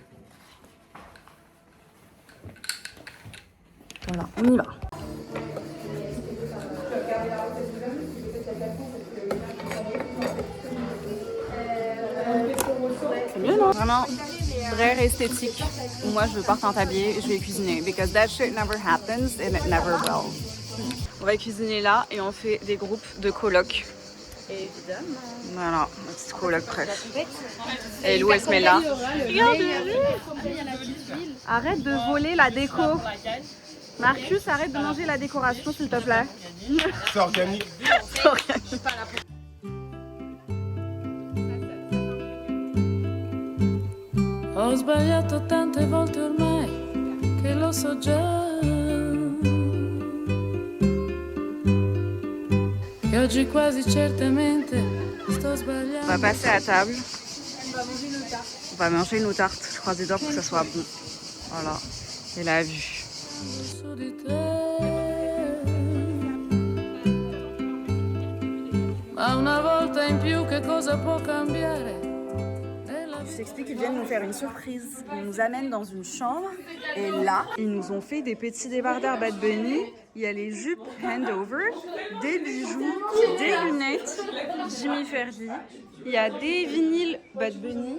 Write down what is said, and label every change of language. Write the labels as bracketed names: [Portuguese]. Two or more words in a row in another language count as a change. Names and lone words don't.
[French] Voilà, on y va. C'est mieux, non? Vraiment, rare esthétique. Moi, je veux pas en habiller, je vais cuisiner. [English] Because that shit never happens and it never will. [French] On va cuisiner là et on fait des groupes de colocs. Évidemment. Voilà, ma petite coloc prête. Et Lou, elle se met là. Arrête de voler la déco. Marcus, arrête de manger la décoration, s'il te plaît. C'est organique. [Italian] Ho sbagliato tante volte ormai che lo so già. E oggi quasi certamente sto sbagliando. [French] On va passer à table. On va manger nos tartes. Je croise les doigts pour que ça soit bon. Voilà. Et la vue. [Italian] Su di te. Ma una volta in più che cosa può cambiare? [French] Je t'explique qu'ils viennent nous faire une surprise. Ils nous amènent dans une chambre et là, ils nous ont fait des petits débardeurs Bad Bunny. Il y a les jupes handover, des bijoux, des lunettes Jimmy Ferdi. Il y a des vinyles Bad Bunny.